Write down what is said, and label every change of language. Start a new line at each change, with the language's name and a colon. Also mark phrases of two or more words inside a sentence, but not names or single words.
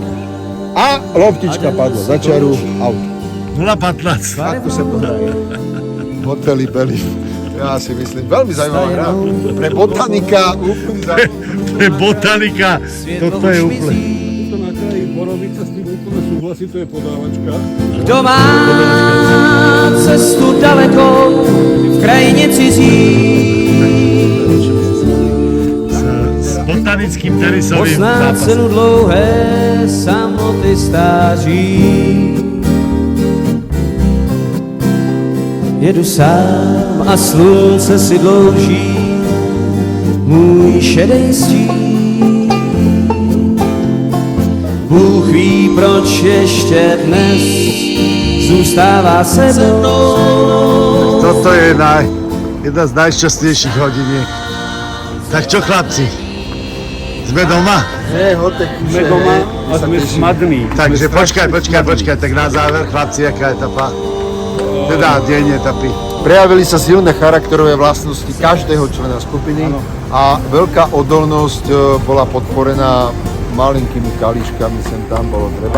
Slovak: A loptička padla za čaru, auto. 0,15. Takto sa to hraje. Hotely Belly. Ja si myslím, veľmi zaujímavá hra. Pre botanika, úplný zaujímavý. Pre botanika, toto je úplne. To na kraji Borovice s tým úplne súhlasí, to je podávačka.
Czech: Kdo má cestu dalekou v krajině cizí,
Slovak: S botanickým tenisovým
Czech: pozná
Slovak: zápasom.
Czech: cenu dlouhé samoty stáří. Jedu sám a slunce si dlouží můj šedej stín. Bůh ví, proč ještě dnes zůstává se mnou.
Slovak: Toto je jedna z najšťastnejších hodiniek. Tak čo, chlapci? Sme doma? Sme doma a sme smadní. Takže počkaj, tak na záver, chlapci, aká etapa? Teda deň etapy. Prejavili sa silné charakterové vlastnosti každého člena skupiny a veľká odolnosť bola podporená malinkými kalíškami, sem tam bolo treba.